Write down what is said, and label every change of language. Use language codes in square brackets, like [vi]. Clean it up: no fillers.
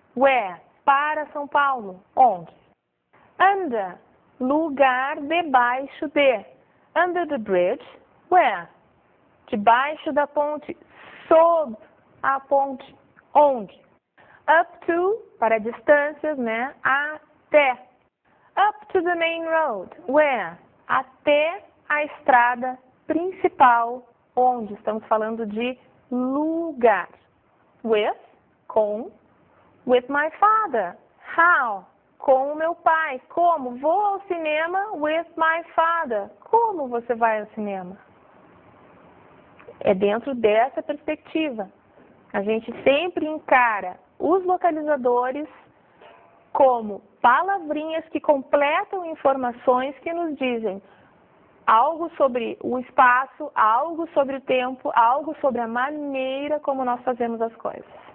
[pt] Where? Para São Paulo, onde? Under, lugar debaixo de. [en] Under the bridge, where? [pt] Debaixo da ponte, sob a ponte, onde? Up to, para distâncias, né? Até. [en] Up to the main road, where? [pt] Até a estrada principal, onde? Estamos falando de lugar. With, com. [en] With my father, how? [pt] Com o meu pai, como? Vou ao cinema [en] with my father. [pt] Como você vai ao cinema? É dentro dessa perspectiva. A gente sempre encara os localizadores como palavrinhas que completam informações que nos dizem algo sobre o espaço, algo sobre o tempo, algo sobre a maneira como nós fazemos as coisas.